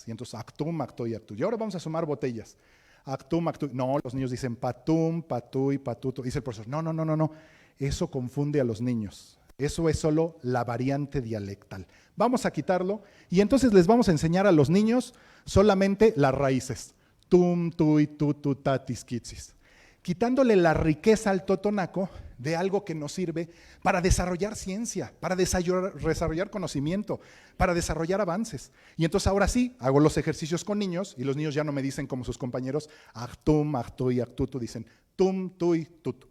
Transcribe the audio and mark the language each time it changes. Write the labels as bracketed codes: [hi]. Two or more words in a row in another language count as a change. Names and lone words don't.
[es] Y entonces [top] actum, actu [es] y actu. Y ahora vamos a sumar botellas. [top] Actum, actu. [es] No, los niños dicen [top] patum, patú [es] y patuto. Dice el profesor, no. Eso confunde a los niños. Eso es solo la variante dialectal. Vamos a quitarlo y entonces les vamos a enseñar a los niños solamente las raíces. [top] Tum, tui, tutu, tatis, kitsis. [es] Quitándole la riqueza al totonaco de algo que nos sirve para desarrollar ciencia, para desarrollar conocimiento, para desarrollar avances. Y entonces ahora sí, hago los ejercicios con niños y los niños ya no me dicen como sus compañeros, [top] actum, actu [es] y actutu, dicen [top] tum, tui, tutu.